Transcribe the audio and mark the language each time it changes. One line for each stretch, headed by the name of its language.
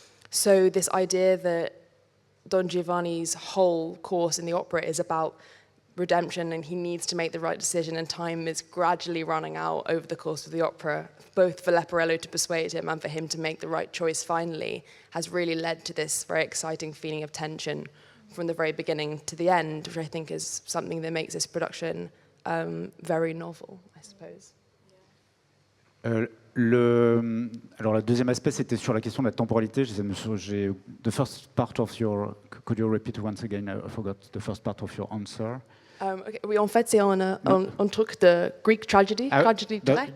English: So this idea that Don Giovanni's whole course in the opera is about redemption, and he needs to make the right decision, and time is gradually running out over the course of the opera, both for Leporello to persuade him and for him to make the right choice finally, has really led to this very exciting feeling of tension from the very beginning to the end, which I think is something that makes this production very novel, I suppose.
French: Alors, le deuxième aspect, c'était sur la question de la temporalité.
English: The first part of your... Could you repeat once again? I forgot the first part of your answer. Okay.
French: Oui, en fait, c'est un truc de
English: Greek tragedy,
French: tragedy grecque.